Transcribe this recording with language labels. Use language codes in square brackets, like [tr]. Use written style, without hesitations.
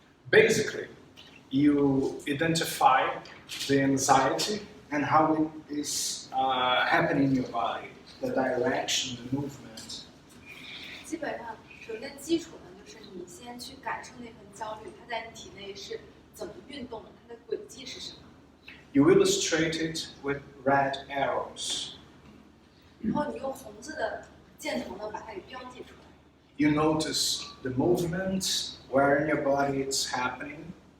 [en] Basically, you identify the anxiety and how it is happening in your body, the direction, the movement. [zh] 基本上，首先基础呢，就是你先去感受那份焦虑，它在你体内是怎么运动的，它的轨迹是什么。 [en] You illustrate it with red arrows. [zh] 然后你用红色的箭头呢，把它给标记出来。 [en] You notice the movement, where in your body it's happening.